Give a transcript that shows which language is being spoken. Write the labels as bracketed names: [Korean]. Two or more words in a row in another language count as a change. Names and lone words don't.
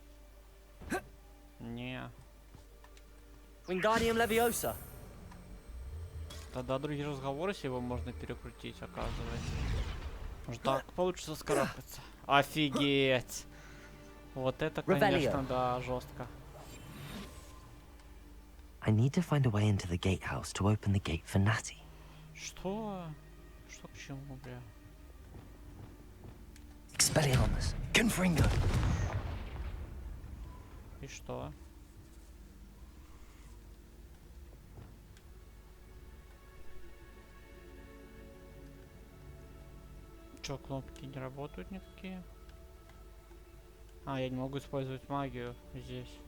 [Russian] Не. Wingardium Leviosa. Тогда другие разговоры, если его можно перекрутить, оказывается. Может, так получится скарабкаться. Офигеть! Вот это, конечно, да, жестко. [English] I need to find a way into the gatehouse to open the gate for Natty. [Russian] Что? Что к чему, бля? Expelliarmus. Confringo. И что? Чё, кнопки не работают никакие? А, я не могу использовать магию здесь.